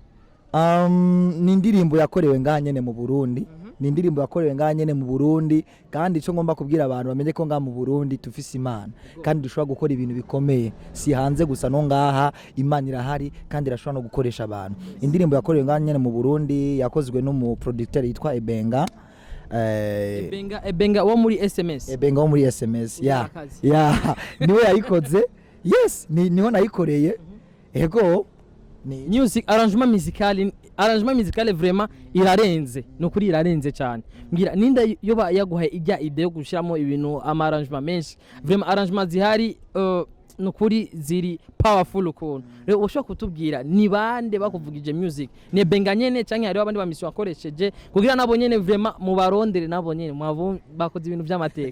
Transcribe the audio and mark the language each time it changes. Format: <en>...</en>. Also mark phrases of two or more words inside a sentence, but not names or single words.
<rn>ni indirimbo yakorewe nganyene mu Burundi ni indirimbo yakorewe nganyene mu Burundi kandi ico ngomba kubwira abantu bamenye ko nga mu Burundi tufise Imana kandi dushobora gukora ibintu bikomeye si hanze gusa no ngaha Imana irahari kandi irashobora no gukoresha abantu indirimbo yakorewe nganyene mu Burundi yakozwe no mu producteur yitwa Ebenga wo muri SMS Ebenga wo muri SMS niwe yayikoze yes niho nayikoreye ego</rn> <en>music arrangement</en> <rn>musical vraiment irarenze no kuri irarenze cyane mbwira ninda yoba yaguhaye ijya ide yo gushiramo ibintu arrangement menshi vraiment arrangement zihari no kuri ziri powerful ukuntu rero ushobora kutubwira ni bande bakuvugije music ne Benga nyene canke hari abandi bamisyo bakoresheje kugira nabo nyene vraiment mu barondere nabo nyene bakoze ibintu by'amateka</rn>